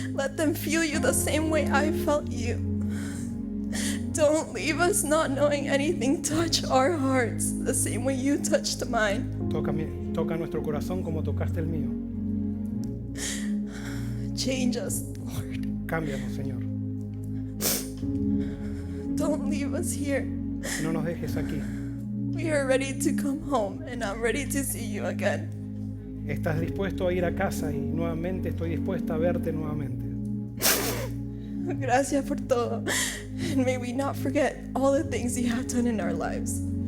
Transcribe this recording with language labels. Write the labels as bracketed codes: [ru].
[en] Let them feel you the same way I felt you. Don't leave us not knowing anything. Touch our hearts the same way you touched mine. [es] Toca nuestro corazón como tocaste el mío. [en] Change us, Lord. [es] Cámbianos, Señor. [en] Don't leave us here. [es] No nos dejes aquí. [en] We are ready to come home and I'm ready to see you again. [es] ¿Estás dispuesto a ir a casa? Y nuevamente estoy dispuesta a verte nuevamente. Gracias por todo. [en] And may we not forget all the things you have done in our lives.